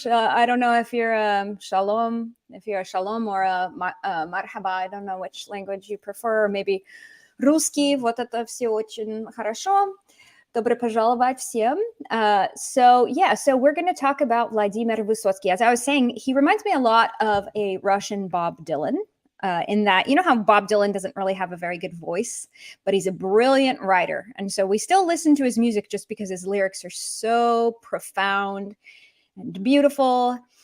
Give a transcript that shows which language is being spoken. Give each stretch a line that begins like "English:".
English: I don't know if you're shalom, if you're a shalom or a marhaba. I don't know which language you prefer. Maybe
Russian: русский. Вот это все очень хорошо. Добро пожаловать всем.
English: So we're going to talk about Vladimir Vysotsky. As I was saying, he reminds me a lot of a Russian Bob Dylan. In that, you know how Bob Dylan doesn't really have a very good voice, but he's a brilliant writer. And so we still listen to his music just because his lyrics are so profound and beautiful.